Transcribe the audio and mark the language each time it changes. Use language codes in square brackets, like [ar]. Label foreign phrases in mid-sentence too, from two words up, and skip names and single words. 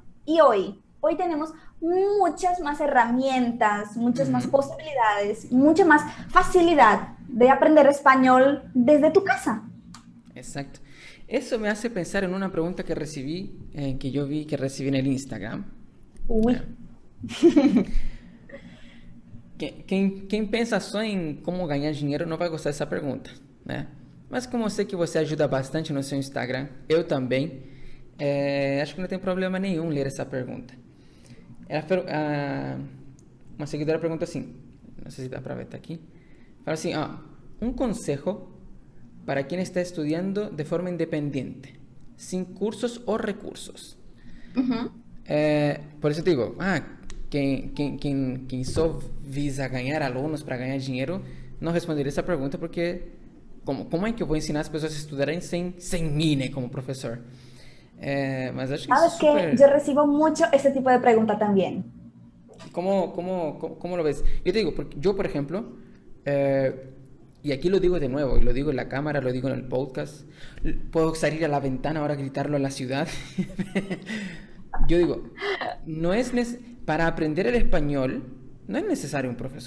[es] Y hoy tenemos muchas más herramientas, muchas más Ujú. posibilidades, mucha más facilidad de aprender español desde tu casa. Exacto. Eso me hace pensar en una pregunta que recibí, que yo vi que recibí en el Instagram. Uy. [pt] Eh, quem pensa só em como ganhar dinheiro não vai gostar dessa pergunta, né? Mas como eu sei que você ajuda bastante no seu Instagram, eu também, acho que não tem problema nenhum ler essa pergunta. Uma seguidora pergunta assim, não sei se dá para ver, tá aqui. Fala assim, [es] um consejo para quien está estudiando de forma independiente, sin cursos o recursos. Uhum. [pt] Por isso eu digo, quem só visa ganhar alunos para ganhar dinheiro, não responderia essa pergunta porque como é que eu vou ensinar as pessoas a estudarem sem mim, né, como professor? Mas acho que isso é [es] Sabes que super... yo recibo mucho ese tipo de pregunta también. ¿Cómo lo ves? Yo te digo, porque yo, por ejemplo, y aquí lo digo de nuevo, y lo digo en la cámara, lo digo en el podcast, puedo salir a la ventana ahora a gritarlo a la ciudad. Yo digo, para aprender el español, no es necesario un profesor.